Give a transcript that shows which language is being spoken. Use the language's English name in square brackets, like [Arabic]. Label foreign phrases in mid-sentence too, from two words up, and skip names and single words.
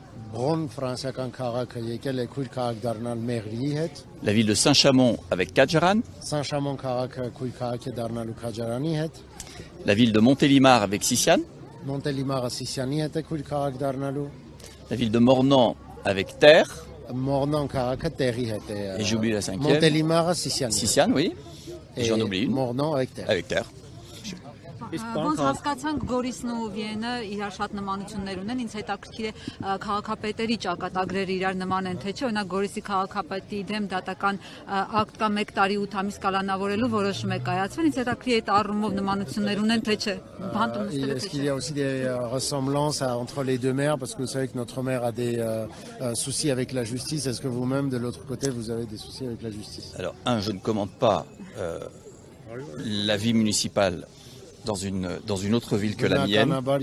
[French] La ville de Saint-Chamond avec Kadjaran. La ville de Montélimar avec Sissiane. La ville de Mornan avec Terre. [Armenian] Mornan քաղաքը տեղի հետ է։ [French] Et j'oublie la cinquième. Montélimar, Sisiane. Sisiane, oui. Et j'en oublie une. Mornan avec terre. Avec terre. [Armenian] Ոնց հասկացանք Գորիսն ու Վիենը իրար շատ նմանություններ ունեն, ինձ հետաքրքիր է քաղաքապետերի ճակատագրերը իրար նման են թե չէ, օրինակ Գորիսի քաղաքապետի դեմ դատական ակտ կա 1 տարի 8 ամիս կալանավորելու որոշում է կայացվել, ինձ հետաքրքիր է այդ առումով նմանություններ ունեն թե չէ։ [French] Est-ce qu'il y a aussi des ressemblances entre les deux mères, parce que vous savez que notre mère a des soucis avec la justice. Est-ce que vous-même, de l'autre côté, vous avez des soucis avec la justice? Alors, je ne commande pas la vie municipale dans une autre ville que la mienne.